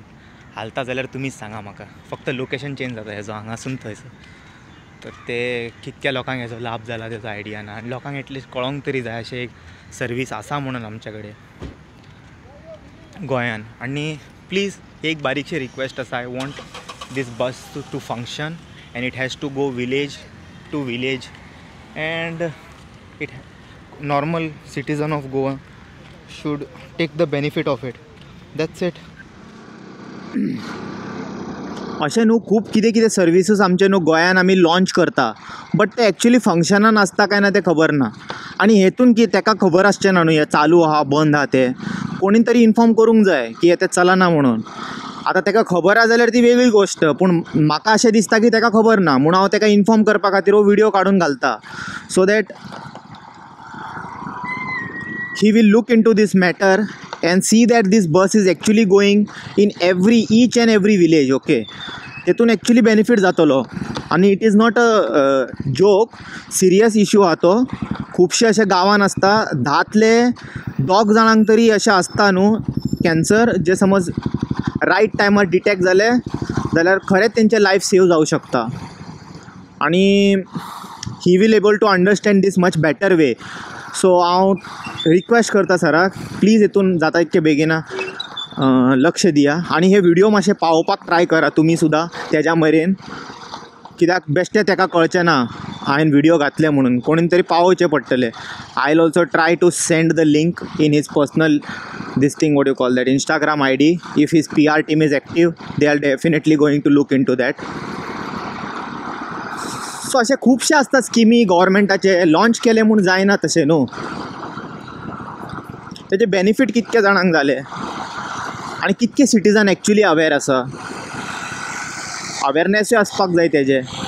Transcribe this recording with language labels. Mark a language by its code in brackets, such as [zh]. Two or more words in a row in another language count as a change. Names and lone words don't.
[kok] हालता जाल्यार तुमीच सांगा म्हाका. फक्त लोकेशन चेंज जाता हेजो हांगासून थंयसर. तर ते कितक्या लोकांक हेजो लाभ जाला तेजो आयडिया ना आनी लोकांक एटलिस्ट कळोंक तरी जाय अशें एक सर्वीस आसा म्हणून आमच्या कडेन गोंयान. आनी प्लीज एक बारीकशी रिक्वेस्ट आसा, [en] I want this bus to function and it has to go village to village and it normal citizen of Goa should take the benefit of it. That's it. [kok] अशें न्हू खूब कितें कितें सर्विसीस आमचे न्हू गोंयान आमी लॉन्च करता, बट ते एक्चुली फंक्शनान आसता काय ना तें खबर ना. आनी हेतून की तेका खबर आसचें ना न्हू हें चालू आहा बंद आहा तें. कोणी तरी इन्फॉर्म करूंक जाय की तें चलना म्हणून. आतां तेका खबर आहा जाल्यार ती वेगळी गोश्ट, पूण म्हाका अशें दिसता की तेका खबर ना म्हणून हांव तेका इन्फॉर्म करपा खातीर हो व्हिडिओ काडून घालता, [en] so that he will look into this matter and see that this bus is actually going in each and every village. [kok] okay, तेतून एक्चुली बेनिफीट जातलो आनी [en] it is not a joke, serious issue [kok] आहा तो. खुबशे अशे गांवान आसता 10तले 2 जाणांक तरी अशें आसता न्हू कॅन्सर, जे समज रायट टायमार डिटेक्ट जाले जाल्यार खरेंच तेंचें [en] life save [kok] जावं शकता. [en] आनी he will able to understand this much better way. [kok] सो हांव रिक्वेस्ट करता सराक, प्लीज हितून जाता इतके बेगिना लक्ष दिया आनी हे व्हिडिओ मातशे पावोवपाक ट्राय करा तुमी सुद्दां तेज्या मेरेन, कित्याक बेश्टें तेका कळचें ना हांवें व्हिडिओ घातले म्हणून, कोणीन तरी पावोवचें पडटलें. [en] I will also try to send the link in his personal this thing, what you call that, Instagram ID. if his PR team is active, they are definitely going to look into that. [kok] सो अशे खुबशे आसता स्किमी गव्हर्मेंटाचे लॉन्च केले म्हूण जायना तशें न्हू. तेजे बेनिफीट कितके जाणांक जाले आनी कितके सिटीजन एक्चुली अवेर आसा. अवेरनेसूय आसपाक जाय तेजे.